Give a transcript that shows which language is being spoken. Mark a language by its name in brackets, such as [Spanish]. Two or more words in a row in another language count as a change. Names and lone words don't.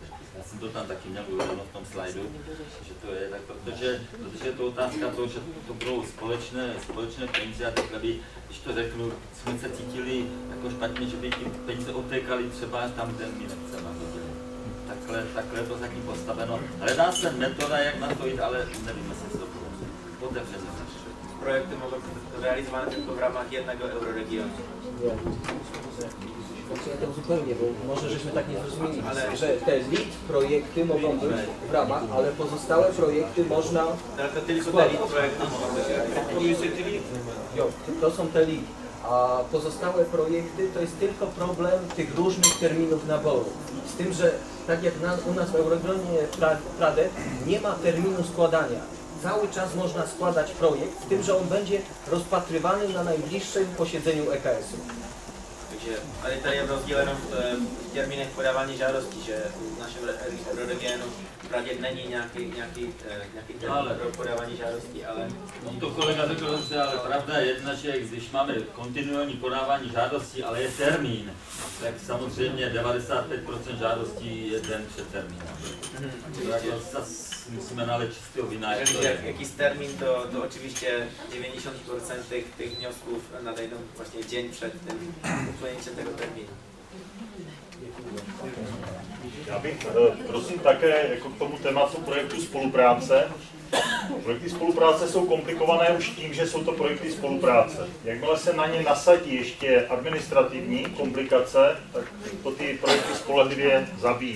[Czech] Já jsem to tam taky měl uvedeno v tom slajdu, že to je tak, protože je to otázka toho, že to budou společné peníze a takhle by, když to řeknu, jsme se cítili jako špatně, že by ty peníze odtékaly třeba tam, kde my nechceme. Takhle je to zatím postaveno. Hledá se metoda, jak na to jít, ale nevíme, jestli to otevřeně. [Polish] Projekty mogą być realizowane tylko w ramach jednego euroregionu. Ja to zupełnie, bo może żeśmy tak nie zrozumieli, że te LEAD projekty mogą być w ramach, ale pozostałe projekty można składać. To są te LEAD, a pozostałe projekty to jest tylko problem tych różnych terminów naboru. Z tym, że tak jak u nas w Euroregionie Prade nie ma terminu składania. Cały czas można składać projekt, z tym, że on będzie rozpatrywany na najbliższym posiedzeniu EKS-u. [Czech] Ale tady je rozdíl jenom v termínech podávání žádosti, že v našem regionu právě není nějaký termín pro podávání žádosti, ale... No to kolega řekl dobře, ale pravda je jedna, že když máme kontinuální podávání žádostí, ale je termín, tak samozřejmě 95% žádostí je den před termínem. Musíme naleć čistého vína. [Polish] Jakiś termin, to oczywiście 90% tych wniosków nadejdą właśnie dzień przed tym upłynięciem tego terminu. [Czech] Já bych prosím také jako k tomu tématu projektu spolupráce. Projekty spolupráce jsou komplikované už tím, že jsou to projekty spolupráce. Jakmile se na ně nasadí ještě administrativní komplikace, tak to ty projekty spolehlivě zabíjí.